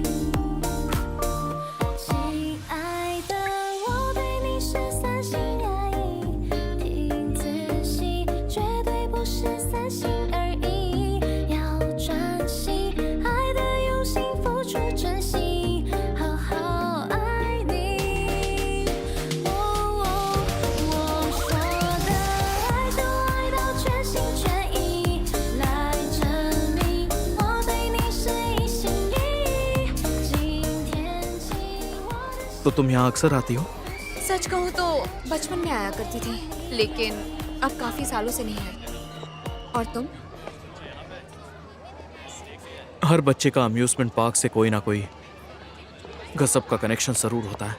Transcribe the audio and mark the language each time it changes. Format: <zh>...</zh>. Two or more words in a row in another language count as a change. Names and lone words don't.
<zh>亲爱的，我对你是三心二意，听仔细，绝对不是三心二意，要专心，爱的用心，付出真心，好好爱你。哦哦，我说的爱就爱到全心全意，来证明我对你是一心一意。今天起，我的</zh> <hi>तो तुम यहाँ अक्सर आती हो? सच कहूँ तो बचपन में आया करती थी, लेकिन अब काफी सालों से नहीं आई। और तुम? हर बच्चे का</hi> <en>amusement park</en> <hi>से कोई ना कोई गजब का कनेक्शन जरूर होता है।</hi>